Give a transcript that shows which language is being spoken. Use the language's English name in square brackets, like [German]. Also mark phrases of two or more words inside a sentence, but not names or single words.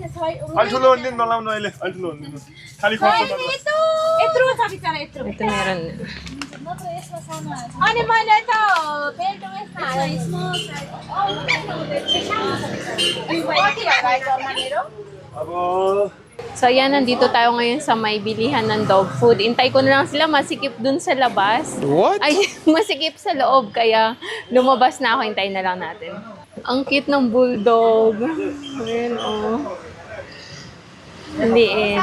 [Nepali] अलि ठुलो हुँदैन नलाउनु अहिले अलि ठुलो हुँदैन खाली खर्च मात्र यत्रो छ बिचारा यत्रो Ito meron. अनि मैले त बेल्ट यसमा हालेँ स्मल अब [Filipino] So, ayan, nandito tayo ngayon sa may bilihan ng [English] dog food. [Filipino] Intay ko na lang sila masikip dun sa labas. [English] What? [Filipino] Ay, masikip sa loob, kaya lumabas na ako. Hintayin na lang natin. Ang cute ng bulldog. Ayan, oh. Ang liit.